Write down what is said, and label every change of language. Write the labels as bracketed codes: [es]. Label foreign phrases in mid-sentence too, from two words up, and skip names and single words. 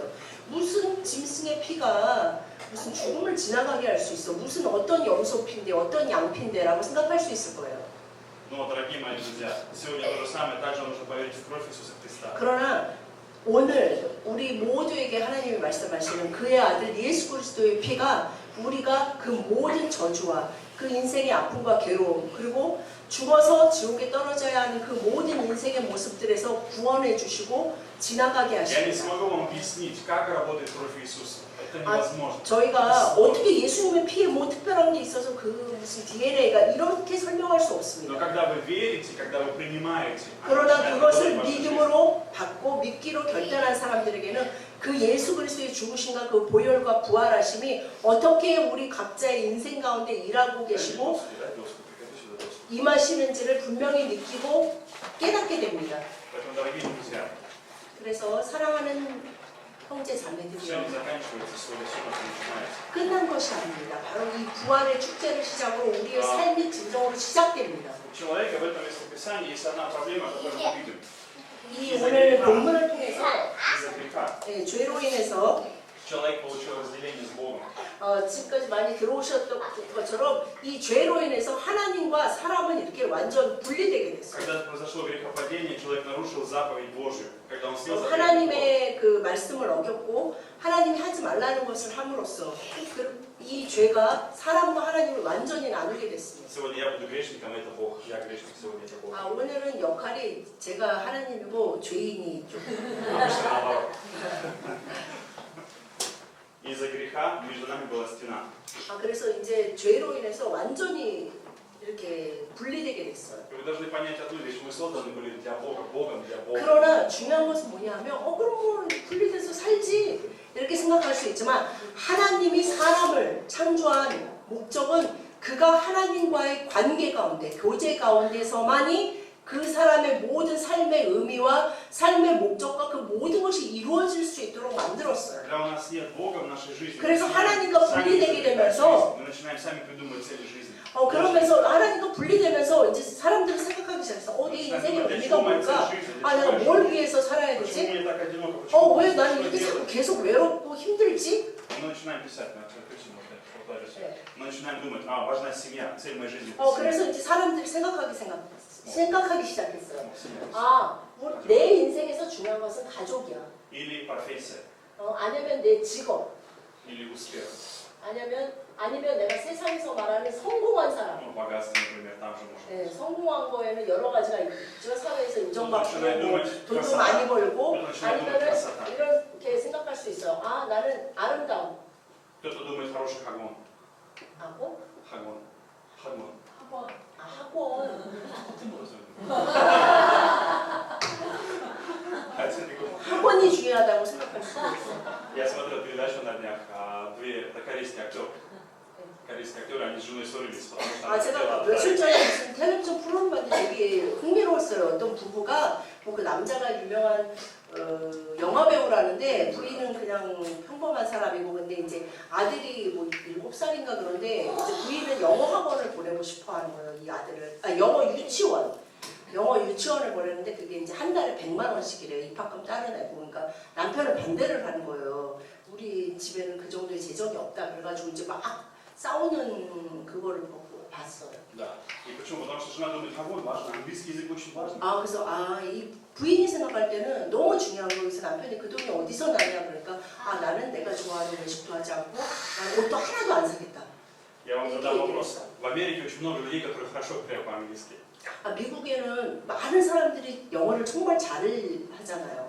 [ko] 무슨 짐승의 피가 무슨 죽음을 지나가게 할 수 있어? 무슨 어떤 염소피인데 어떤 양피인데라고 생각할 수 있을 거예요. [ru] Но, дорогие мои друзья, сегодня то же самое, также нужно поверить в кровь Иисуса Христа. [ko] 그러나 오늘 우리 모두에게 하나님이 말씀하시는 그의 아들 예수 그리스도의 피가 우리가 그 모든 저주와 그 인생의 아픔과 괴로움 그리고 죽어서 지옥에 떨어져야 하는 그 모든 인생의 모습들에서 구원해 주시고 지나가게 [ru] Я не [ko] 하십니다. [ru] смогу вам объяснить, как работает кровь Иисуса. Это невозможно. [ko] 저희가 어떻게 예수님의 피에 뭐 특별한 게 있어서 그 무슨 DNA가 이렇게 설명할 수 [ru] Но [ko] 없습니다. [ru] когда вы верите, когда вы принимаете, [ko] 그러나 그것을 믿음으로 받고 믿기로 결단한 사람들에게는 그 예수 그리스도의 죽으심과 그 보혈과 부활하심이 어떻게 우리 각자의 인생 가운데 일하고 계시고 임하시는지를 분명히 느끼고 깨닫게 됩니다. [ru] Поэтому, дорогие друзья, [ko] 그래서 사랑하는 형제 [ru] все [ko] 자매들이요, [ru] не заканчивается сегодня, все только начинается. [ko] 끝난 것이 아닙니다. 바로 이 부활의 축제를 시작으로 우리의 삶이 진정으로 시작됩니다. [ru] У человека в этом местописании есть одна проблема, которую мы видим. [ko] 이 오늘 본문을 통해서 [ru] Из-за греха. [ko] 죄로 인해서 [ru] Человек получил разделение с Богом. [ko] 지금까지 많이 들어오셨던 것처럼 이 죄로 인해서 하나님과 사람은 이렇게 완전 분리되게 됐어요. [ru] Когда произошло грехопадение, человек нарушил заповедь Божию. Когда он съел запрет Бога. [ko] 하나님의 그 말씀을 어겼고 하나님이 하지 말라는 것을 함으로써 이 죄가 사람과 하나님을 완전히 나누게 됐습니다. [ru] Сегодня я буду грешником, это Бог. Я грешник, сегодня это Бог. [ko] 오늘은 역할이 제가 하나님이고 죄인이 좀 [ru] Обычно наоборот. Из-за греха между нами была стена. [ko] 그래서 이제 죄로 인해서 완전히 이렇게 분리되게 됐어요. [ru] И вы должны понять одну вещь. Мы созданы были для Бога, Богом для Бога. [ko] 그러나 중요한 것은 뭐냐면 그럼 뭐 분리돼서 살지 이렇게 생각할 수 있지만 하나님이 사람을 창조한 목적은 그가 하나님과의 관계 가운데 교제 가운데서만이 그 사람의 모든 삶의 의미와 삶의 목적과 그 모든 것이 이루어질 수 있도록 만들었어요. [ru] Когда у нас нет Бога в нашей жизни, [ko] 그래서 [ru] мы [ko] 하나님과 [ru] начинаем [ko] 분리되게 되면서 [ru] мы начинаем сами придумывать цели жизни. [ko] 그러면서 하나님과 분리되면서 이제 사람들이 생각하기 시작했어. 내 인생의 의미가 뭘까? 내가 뭘 위해서 살아야 [ru] Почему [ko] 되지? [ru] мне так одиноко? Почему [ko] 왜 [ru] мне [ko] 나는 [ru] что [ko] 이렇게 [ru] делать? [ko] 계속 외롭고 힘들지? [ru] Мы начинаем писать, мы начинаем думать, важна семья, цель моей жизни. [ko] 그래서 이제 사람들이 생각하기 시작했어요. [ru] Семья. [ko] 내 인생에서 중요한 것은 가족이야. [ru] Или профессия, [ko] 아니면 내 직업. [ru] или успех. [ko] 아니면 내가 세상에서 말하는 성공한 사람. [ru] Ну, богатство, например, там же может. [ko] 성공한 거에는 여러 가지가 있죠. 사회에서 인정받고 [ru] начинает [ko] 돈도 [ru] думать [ko] 많이 벌고 [ru] начинает думать [ko] 아니면은 [ru] красота. [ko] 이렇게 생각할 수 있어요. 나는 아름다움. [ru] Кто-то думает хороший хагон. [ko] 하고 학원. 학원. 학원. 학원이 중요하다고 생각할 수도 있어요. [ru] Я смотрел передачу на днях, это корейский актер. Корейские актеры, они с женой ссорились, потому что она [ko] 제가 [ru] хотела [ko] 며칠 [ru] отправить. [ko] 전에 무슨 텔레비전 프로그램 봤는데 되게 흥미로웠어요. 어떤 부부가 뭐 그 남자가 유명한 영화 배우라는데 부인은 그냥 평범한 사람이고 근데 이제 아들이 뭐 7살인가 그런데 이제 부인은 영어 학원을 보내고 싶어 하는 거예요. 이 아들을. 영어 유치원을 보내는데 그게 이제 한 달에 100만 원씩이래요. 입학금 따로 내고. 그러니까 남편은 반대를 하는 거예요. 우리 집에는 그 정도의 재정이 없다. 그래가지고 이제 막 싸우는 그거를 봤어요. [ru] Да. И почему? Потому что жена думает, какой важный, английский язык очень важный. [ko] 그래서 이 부인이 생각할 때는 너무 중요한 거 그래서 남편이 그 돈이 어디서 나냐 그러니까 나는 내가 좋아하는 외식도 하지 않고 나는 옷도 하나도 안 사겠다. [ru] Я вам задам вопрос. В Америке очень много людей, которые хорошо говорят по-английски. [ko] 미국에는 많은 사람들이 영어를 정말 잘 하잖아요.